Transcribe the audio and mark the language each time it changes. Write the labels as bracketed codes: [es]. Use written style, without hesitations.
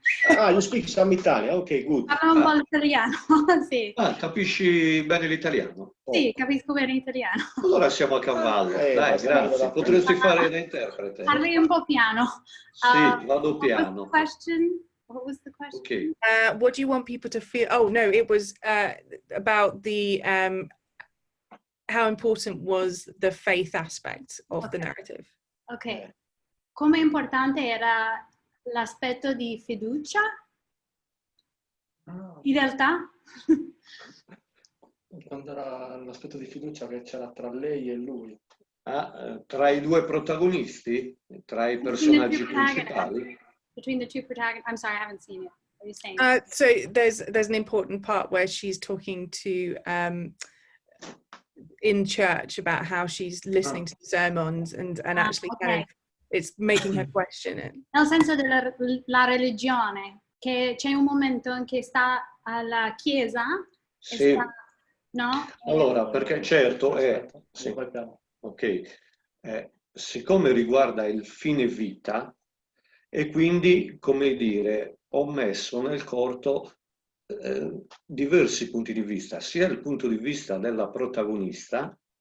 [en] You speak some Italian, ok, good. [it] Parlo un po' l'italiano, sì. Capisci bene l'italiano? Sì, capisco bene l'italiano. Allora siamo a cavallo. Dai, grazie. Potresti fare da interprete. Parli un po' piano. Sì, vado piano. [en] What was the question? Ok. What do you want people to feel? Oh no, it was about the how important was the faith aspect of the narrative? Ok. [it] Come importante era l'aspetto di fiducia? In realtà? Quando era l'aspetto di fiducia che c'era tra lei e lui. Tra i due protagonisti? Tra i personaggi principali? [en] Between the two protagonists. I'm sorry, I haven't seen it. What are you saying? So there's an important part where she's talking to in church about how she's listening to the sermons and actually kind of it's making her question it. [it] Nel senso della la religione, che c'è un momento in che sta alla chiesa e Sì. no? Allora, perché certo è... Sì. Ok. Siccome riguarda il fine vita, e quindi, come dire, ho messo nel corto diversi punti di vista, sia il punto di vista della protagonista